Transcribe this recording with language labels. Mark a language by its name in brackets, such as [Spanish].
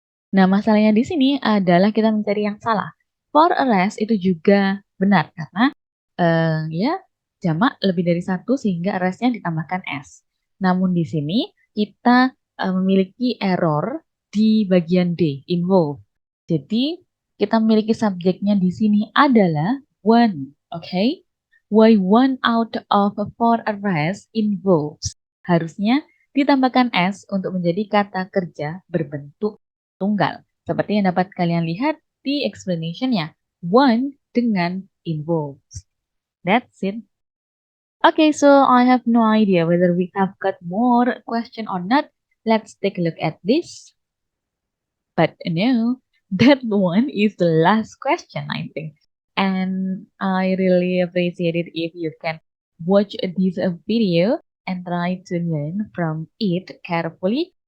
[Indonesian] Nah, masalahnya di sini adalah kita mencari yang salah. [English] For a rest [Indonesian] itu juga benar karena ya jamak lebih dari satu sehingga restnya ditambahkan S. Namun di sini kita memiliki error di bagian D, involve. Jadi kita memiliki subjeknya di sini adalah one, okay? [English] Why one out of four arrests involves. [Indonesian] Harusnya ditambahkan S untuk menjadi kata kerja berbentuk tunggal. Seperti yang dapat kalian lihat di explanation-nya. [English] One [Indonesian] dengan [English] involves. That's it. Okay, so I have no idea whether we have got more question or not. Let's take a look at this. But no, that one is the last question, I think. And I really appreciate it if you can watch this video and try to learn from it carefully.